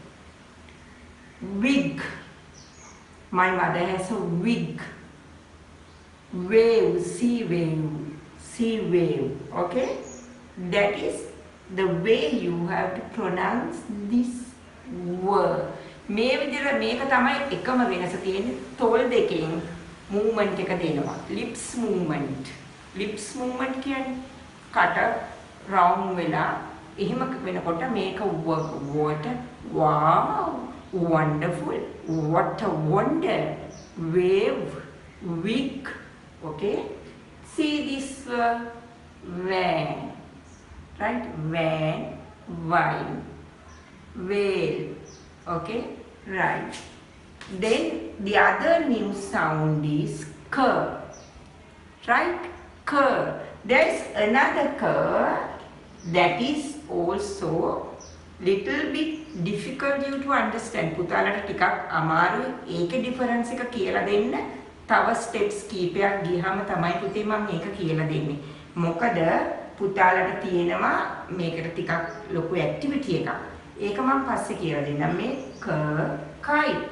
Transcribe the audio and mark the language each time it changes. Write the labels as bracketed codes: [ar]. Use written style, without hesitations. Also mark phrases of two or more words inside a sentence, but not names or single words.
[en] Wig. My mother has a wig. Wave, sea wave. Okay, that is the way you have to pronounce this word. [si] මේ විදිහට මේක තමයි එකම වෙනස තියෙන්නේ. තොල් දෙකෙන් movement එක දෙනවා. [en] lips movement [si] කියන්නේ කට round වෙලා එහෙම වෙනකොට මේක water. [en] Wow, wonderful, what a wonder. Wave, wig. Okay, see this van, right? Van, wine, whale. Okay, right. Then the other new sound is cur, right? Cur. There is another cur that is also little bit difficult you to understand. [si] පුතාලට ටිකක් අමාරුයි ඒකේ difference එක කියලා දෙන්න. තව steps කීපයක් ගියහම තමයි පුතේ මම මේක කියලා දෙන්නේ. මොකද පුතාලට තියෙනවා මේකට ටිකක් ලොකු activity එකක්. ඒක මම පස්සේ කියලා දෙන්නම්. මේ kite.